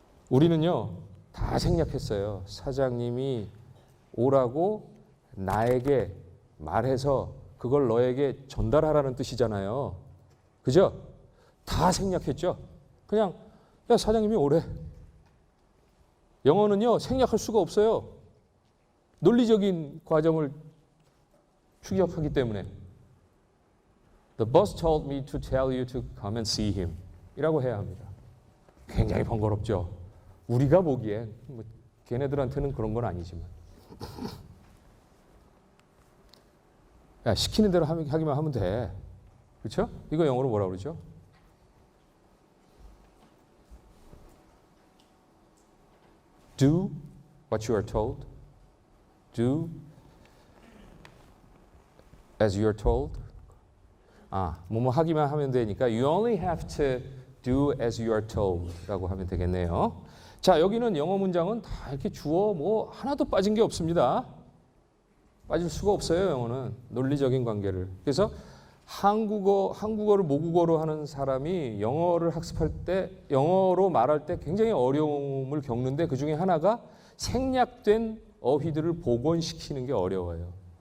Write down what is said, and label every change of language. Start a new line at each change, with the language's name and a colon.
Korean: 우리는요, 다 생략했어요. 사장님이 오라고 나에게 말해서 그걸 너에게 전달하라는 뜻이잖아요. 그죠? 다 생략했죠? 그냥, 사장님이 오래. 영어는요, 생략할 수가 없어요. 논리적인 과정을 추격하기 때문에.
English: The boss told me to tell you to come and see him.
Korean: 이라고 해야 합니다. 굉장히 번거롭죠. 우리가 보기엔 걔네들한테는 그런 건 아니지만. 야, 시키는 대로 하기만 하면 돼. 그렇죠? 이거 영어로 뭐라 그러죠?
English: Do what you are told. Do as you are told.
Korean: 뭐뭐 하기만 하면 되니까
English: you only have to do as you are told
Korean: 라고 하면 되겠네요. 자, 여기는 영어 문장은 다 이렇게 주어 뭐 하나도 빠진 게 없습니다. 빠질 수가 없어요, 영어는. 논리적인 관계를. 그래서 한국어를 모국어로 하는 사람이 영어를 학습할 때, 영어로 말할 때 굉장히 어려움을 겪는데 그 중에 하나가 생략된 어휘들을 복원시키는 게 어려워요.